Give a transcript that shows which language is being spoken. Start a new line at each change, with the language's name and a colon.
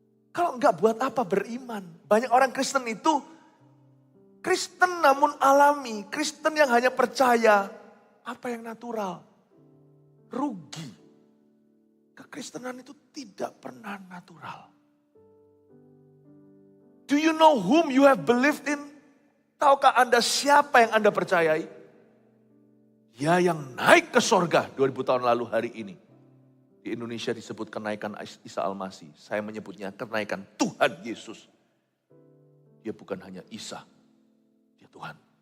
Indonesian: Kalau enggak buat apa beriman? Banyak orang Kristen itu Kristen namun alami. Kristen yang hanya percaya apa yang natural. Rugi. Kekristenan itu tidak pernah natural.
English: Do you know whom you have believed in?
Indonesian: Tahukah Anda siapa yang Anda percayai? Ya yang naik ke sorga 2000 tahun lalu hari ini. Di Indonesia disebut kenaikan Isa Al-Masih. Saya menyebutnya kenaikan Tuhan Yesus. Dia bukan hanya Isa. Dia Tuhan.